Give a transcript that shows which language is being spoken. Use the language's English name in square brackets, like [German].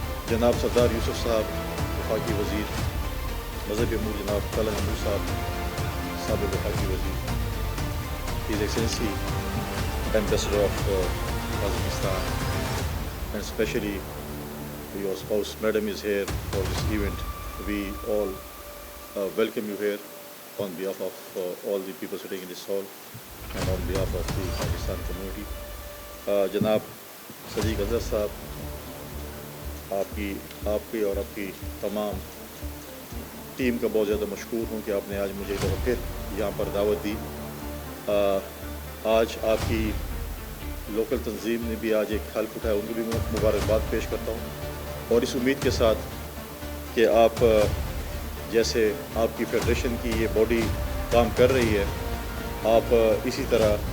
[Urdu] جناب سردار یوسف صاحب وفاقی وزیر، مذہبی امور جناب طلحہ محمود صاحب سابق وفاقی وزیر، his excellency ambassador of Kazakhstan, [English] and especially your spouse madam is here for this event. We all welcome you here on behalf of all the people sitting in this hall and on behalf of the Pakistan community. [Urdu] جناب صدیق اظہر صاحب، آپ کی اور آپ کی تمام team کا بہت زیادہ مشکور ہوں کہ آپ نے آج مجھے ایک بار پھر یہاں پر دعوت دی۔ آج آپ کی لوکل تنظیم نے بھی آج ایک حلف اٹھایا، ان کو بھی مبارکباد پیش کرتا ہوں، اور اس امید کے ساتھ کہ آپ جیسے آپ کی فیڈریشن کی یہ باڈی کام کر رہی ہے، آپ اسی طرح